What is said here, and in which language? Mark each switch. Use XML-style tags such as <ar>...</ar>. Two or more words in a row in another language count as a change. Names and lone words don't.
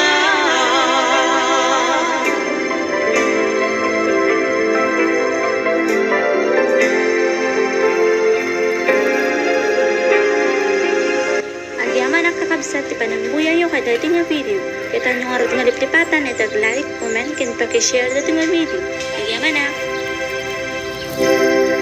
<ilo>Agyaman ang kakabsat ti panagbuya yung kadati nga video. Kita nyo nga rin nga liplipatan at</ilo> <en>like, comment,</en> <ilo>ken pakishare dati nga video. Agyaman na!</ilo>